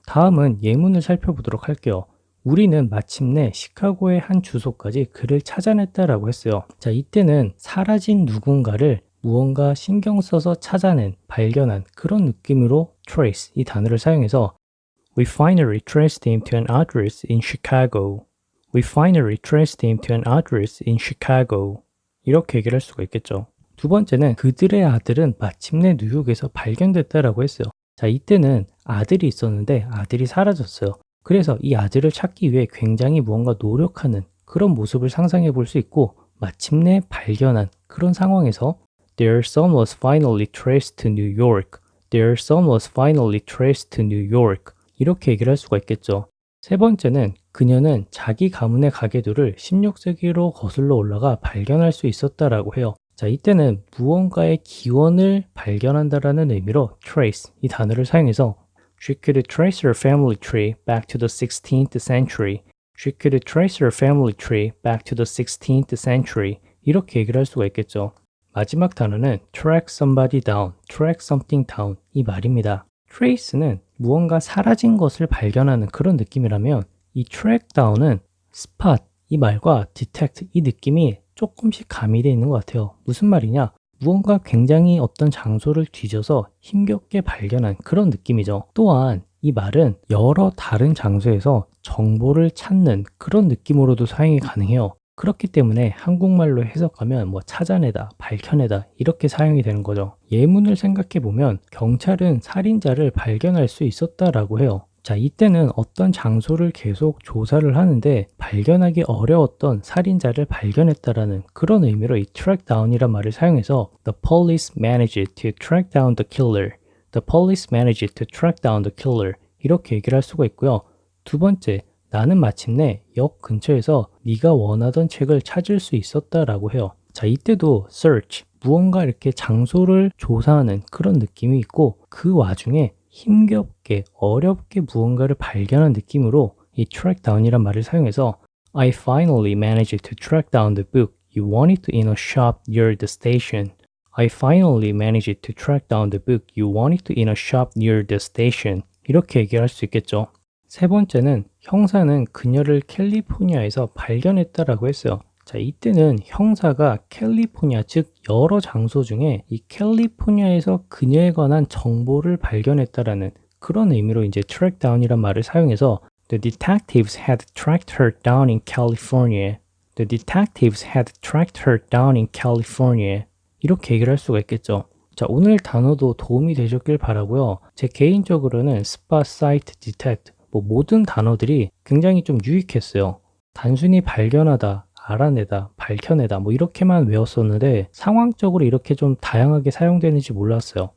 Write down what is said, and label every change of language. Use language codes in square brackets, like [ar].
[ko] 다음은 예문을 살펴보도록 할게요. 우리는 마침내 시카고의 한 주소까지 그를 찾아냈다라고 했어요. 자, 이때는 사라진 누군가를 무언가 신경 써서 찾아낸, 발견한 그런 느낌으로 trace, 이 단어를 사용해서 [en] We finally traced him to an address in Chicago. We finally traced him to an address in Chicago. [ko] 이렇게 얘기를 할 수가 있겠죠. 두 번째는 그들의 아들은 마침내 뉴욕에서 발견됐다라고 했어요. 자, 이때는 아들이 있었는데 아들이 사라졌어요. 그래서 이 아들을 찾기 위해 굉장히 무언가 노력하는 그런 모습을 상상해 볼 수 있고 마침내 발견한 그런 상황에서 [en] Their son was finally traced to New York. Their son was finally traced to New York. [ko] 이렇게 얘기를 할 수가 있겠죠. 세 번째는 그녀는 자기 가문의 가계도를 16세기로 거슬러 올라가 발견할 수 있었다라고 해요. 자, 이때는 무언가의 기원을 발견한다라는 의미로 trace, 이 단어를 사용해서 [en] She could trace her family tree back to the 16th century. She could trace her family tree back to the 16th century. [ko] 이렇게 얘기를 할 수가 있겠죠. 마지막 단어는 track somebody down, track something down 이 말입니다. trace는 무언가 사라진 것을 발견하는 그런 느낌이라면 이 track down은 spot 이 말과 detect 이 느낌이 조금씩 가미되어 있는 것 같아요. 무슨 말이냐? 무언가 굉장히 어떤 장소를 뒤져서 힘겹게 발견한 그런 느낌이죠. 또한 이 말은 여러 다른 장소에서 정보를 찾는 그런 느낌으로도 사용이 가능해요. 그렇기 때문에 한국말로 해석하면 뭐 찾아내다, 밝혀내다 이렇게 사용이 되는 거죠. 예문을 생각해 보면 경찰은 살인자를 발견할 수 있었다라고 해요. 자, 이때는 어떤 장소를 계속 조사를 하는데 발견하기 어려웠던 살인자를 발견했다라는 그런 의미로 이 track down이란 말을 사용해서 [en] The police managed to track down the killer. The police managed to track down the killer. [ko] 이렇게 얘기를 할 수가 있고요. 두 번째, 나는 마침내 역 근처에서 네가 원하던 책을 찾을 수 있었다라고 해요. 자, 이때도 search, 무언가 이렇게 장소를 조사하는 그런 느낌이 있고 그 와중에 힘겹게 어렵게 무언가를 발견한 느낌으로 이 track down이란 말을 사용해서 [en] I finally managed to track down the book you wanted in a shop near the station. I finally managed to track down the book you wanted in a shop near the station. [ko] 이렇게 얘기할 수 있겠죠. 세 번째는 형사는 그녀를 캘리포니아에서 발견했다라고 했어요. 자, 이때는 형사가 캘리포니아, 즉 여러 장소 중에 이 캘리포니아에서 그녀에 관한 정보를 발견했다라는 그런 의미로 이제 track down이란 말을 사용해서 [en] The detectives had tracked her down in California. The detectives had tracked her down in California. [ko] 이렇게 얘기를 할 수가 있겠죠. 자, 오늘 단어도 도움이 되셨길 바라고요. 제 개인적으로는 spot, sight, detect 뭐 모든 단어들이 굉장히 좀 유익했어요. 단순히 발견하다, 알아내다, 밝혀내다 뭐 이렇게만 외웠었는데 상황적으로 이렇게 좀 다양하게 사용되는지 몰랐어요.